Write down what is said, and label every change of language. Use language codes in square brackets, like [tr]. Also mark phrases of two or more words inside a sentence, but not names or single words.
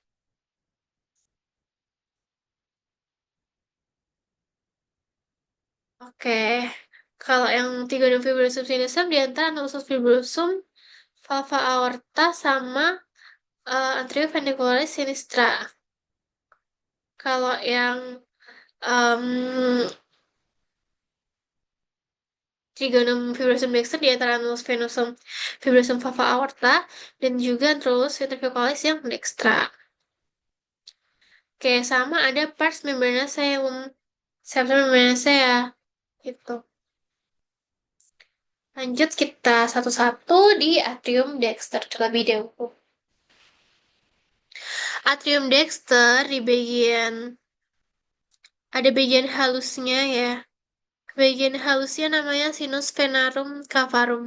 [id] Oke, kalau yang trigonum fibrosum sinister di antara anus fibrosum, valva aorta sama anterioventricularis sinistra. Kalau yang um, trigonum fibrosum dexter di antara anus venosum fibrosum valva aorta dan juga antrolus ventriculis yang dextra. Oke, sama ada pars membranaceum, septum membranacea gitu. Lanjut kita satu-satu di atrium dexter terlebih dahulu. Atrium dexter di bagian ada bagian halusnya ya. Bagian halusnya namanya sinus venarum cavarum.